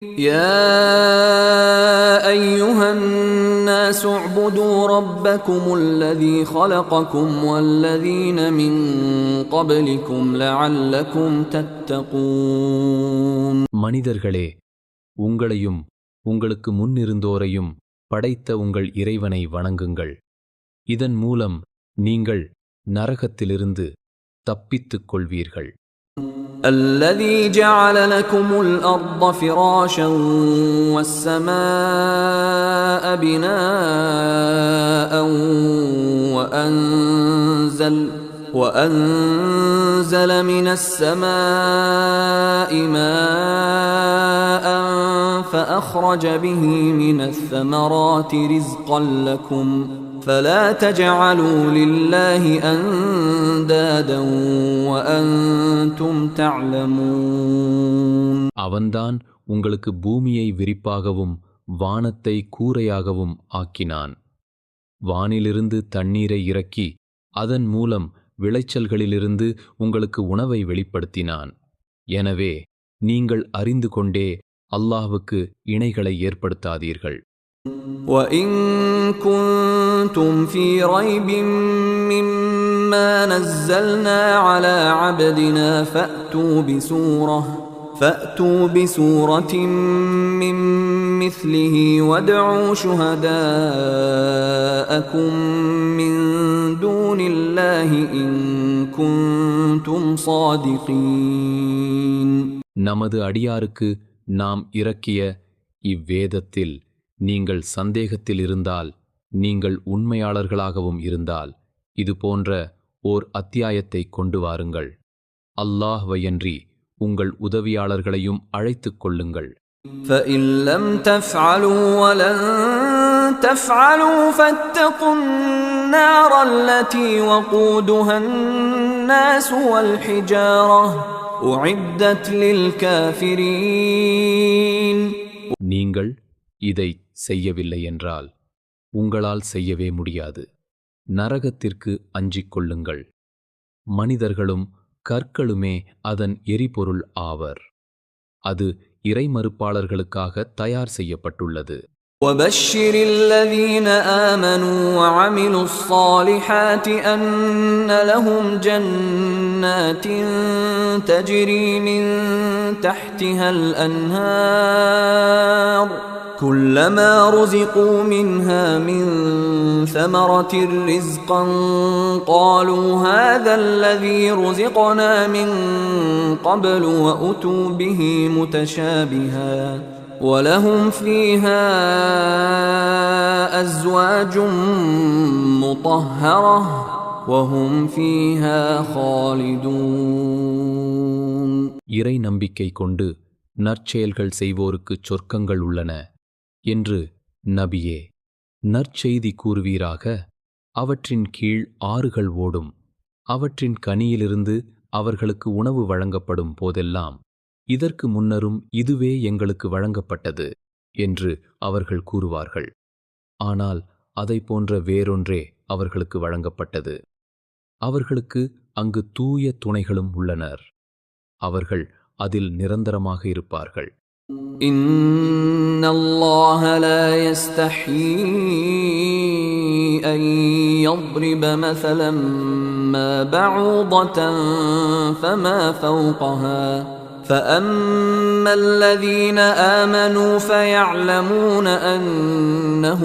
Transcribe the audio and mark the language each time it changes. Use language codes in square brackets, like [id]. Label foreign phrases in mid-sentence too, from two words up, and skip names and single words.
[ar] يا أيها الناس اعبدوا ربكم الذي خلقكم والذين من قبلكم لعلكم تتقون. [ta] மனிதர்களே, உங்களையும் உங்களுக்கு முன்னிருந்தோரையும் படைத்த உங்கள் இறைவனை வணங்குங்கள். இதன் மூலம் நீங்கள் நரகத்திலிருந்து தப்பித்துக் கொள்வீர்கள். [ar] الذي جعل لكم الأرض فراشا والسماء بناء وأنزل من السماء ماء فأخرج به من الثمرات رزقا لكم فلا تجعلوا لله أندادا وأنتم تعلمون. [ta] அவன்தான் உங்களுக்கு பூமியை விரிப்பாகவும் வானத்தை கூரையாகவும் ஆக்கினான். வானிலிருந்து தண்ணீரை இறக்கி அதன் மூலம் விளைச்சல்களிலிருந்து உங்களுக்கு உணவை வெளிப்படுத்தினான். எனவே நீங்கள் அறிந்து கொண்டே அல்லாஹ்வுக்கு இணைகளை ஏற்படுத்தாதீர்கள். [ar] وَإِن كُنتُمْ فِي رَيْبٍ مِّمَّا نَزَّلْنَا عَلَى عَبْدِنَا فَأْتُوا بِسُورَةٍ مِّن مِّثْلِهِ وَادْعُوا شُهَدَاءَكُم مِّن دُونِ اللَّهِ إِن كُنتُمْ صَادِقِينَ. [ta] நமது அடியாருக்கு நாம் இறக்கிய இவ்வேதத்தில் நீங்கள் சந்தேகத்தில் இருந்தால், நீங்கள் உண்மையாளர்களாகவும் இருந்தால், இது போன்ற ஓர் அத்தியாயத்தை கொண்டு வாருங்கள். அல்லாஹ்வையன்றி உங்கள் உதவியாளர்களையும் அழைத்துக் கொள்ளுங்கள். [ar] فَإِن لَّمْ تَفْعَلُوا وَلَن تَفْعَلُوا فَاتَّقُوا النَّارَ الَّتِي وَقُودُهَا النَّاسُ وَالْحِجَارَةُ أُعِدَّتْ لِلْكَافِرِينَ. [ta] நீங்கள் இதை செய்யவில்லை என்றால் உங்களால் செய்யவே முடியாது. நரகத்திற்கு அஞ்சிக் கொள்ளுங்கள். மனிதர்களும் கற்களுமே அதன் எரிபொருள் ஆவர். அது இறைமறுப்பாளர்களுக்காக தயார் செய்யப்பட்டுள்ளது. [ar] وَبَشِّرِ الَّذِينَ آمَنُوا وَعَمِلُوا الصَّالِحَاتِ أَنَّ لَهُمْ جَنَّاتٍ تَجْرِي مِن تَحْتِهَا الْأَنْهَارُ كُلَّمَا رُزِقُوا مِنْهَا مِن ثَمَرَةٍ رِزْقًا قَالُوا هَذَا الَّذِي رُزِقْنَا مِن قَبْلُ وَأُتُوا بِهِ مُتَشَابِهًا وَلَهُمْ فِيهَا أَزْوَاجٌ مُطَهَّرَةٌ وَهُمْ فِيهَا خَالِدُونَ. [ta] இறை நம்பிக்கை கொண்டு நற்செயல்கள் செய்வோருக்குச் சொர்க்கங்கள் உள்ளன என்று நபியே நற்செய்தி கூறுவீராக. அவற்றின் கீழ் ஆறுகள் ஓடும். அவற்றின் கனியிலிருந்து அவர்களுக்கு உணவு வழங்கப்படும் போதெல்லாம், இதற்கு முன்னரும் இதுவே எங்களுக்கு வழங்கப்பட்டது என்று அவர்கள் கூறுவார்கள். ஆனால் அதை போன்ற வேறொன்றே அவர்களுக்கு வழங்கப்பட்டது. அவர்களுக்கு அங்கு தூய துணைகளும் உள்ளனர். அவர்கள் அதில் நிரந்தரமாக இருப்பார்கள். [ar] إِنَّ اللَّهَ لَا يَسْتَحْيِي أَن يَضْرِبَ مَثَلًا مَّا بَعُوضَةً فَمَا فَوْقَهَا فَأَمَّا الَّذِينَ آمَنُوا فَيَعْلَمُونَ أَنَّهُ